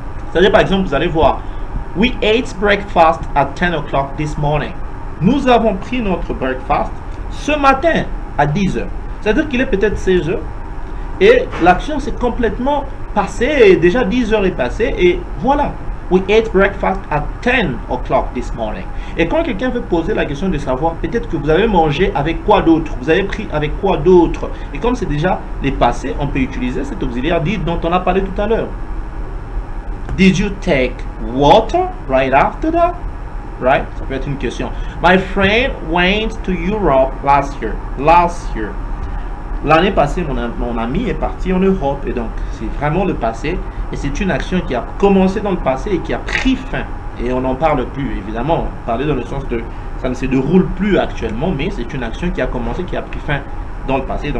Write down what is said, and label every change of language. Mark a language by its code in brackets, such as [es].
[fr] C'est-à-dire, par exemple, vous allez voir, [en] we ate breakfast at 10 o'clock this morning. [fr] Nous avons pris notre breakfast ce matin à 10 heures. C'est-à-dire qu'il est peut-être 16 heures et l'action s'est complètement passée et déjà 10 heures est passée et voilà. [en] We ate breakfast at 10 o'clock this morning. [fr] Et quand quelqu'un veut poser la question de savoir peut-être que vous avez mangé avec quoi d'autre, vous avez pris avec quoi d'autre, et comme c'est déjà les passés, on peut utiliser cet auxiliaire did dont on a parlé tout à l'heure. [en] Did you take water right after that? Right? [fr] Ça peut être une question. [en] My friend went to Europe last year. Last year. [fr] L'année passée, mon ami est parti en Europe. Et donc, c'est vraiment le passé. Et c'est une action qui a commencé dans le passé et qui a pris fin. Et on n'en parle plus, évidemment. Parler dans le sens de ça ne se déroule plus actuellement, mais c'est une action qui a commencé, qui a pris fin dans le passé.